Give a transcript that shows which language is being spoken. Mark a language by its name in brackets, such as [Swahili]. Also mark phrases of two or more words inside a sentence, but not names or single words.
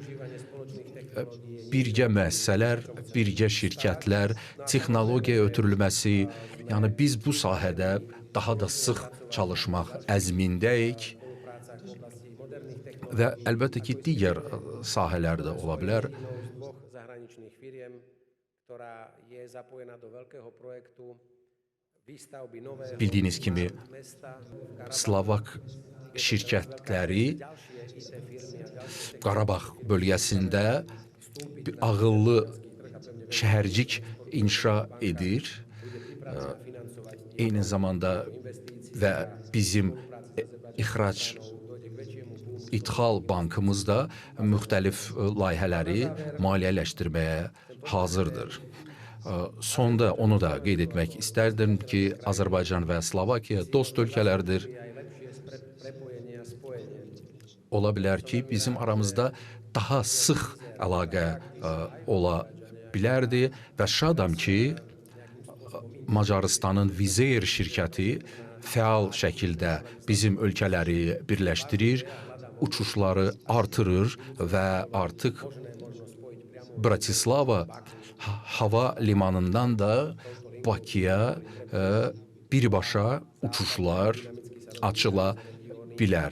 [Azerbaijani] Birgə müəssisələr, birgə şirkətlər, texnologiya ötürülməsi, yəni biz bu sahədə daha da sıx çalışmaq əzmindəyik və əlbəttə ki, digər sahələr də ola bilər. [Slovak] dvoch zahraničných firiem, ktorá je zapojená do veľkého projektu výstavby nového [Azerbaijani] Bildiyiniz kimi [Slovak] mesta [Azerbaijani] Slovak şirkətləri [Slovak] ďalšie IT firmy a ďalšie [Azerbaijani] Qarabağ bölgəsində bir ağıllı şəhərcik inşa edir. Eyni zamanda və bizim İdxal bankımız da müxtəlif layihələri maliyyələşdirməyə hazırdır. Sonda onu da qeyd etmək istərdim ki, Azərbaycan və Slovakiya dost ölkələrdir. [Slovak] prepojenie a spojenie. [Azerbaijani] Ola bilər ki, bizim aramızda daha sıx əlaqə ola bilərdi və şadam ki, Macarıstanın Vizeir şirkəti fəal şəkildə bizim ölkələri birləşdirir, uçuşları artırır və artıq Bratislava hava limanından da Bakıya birbaşa uçuşlar açıla bilər.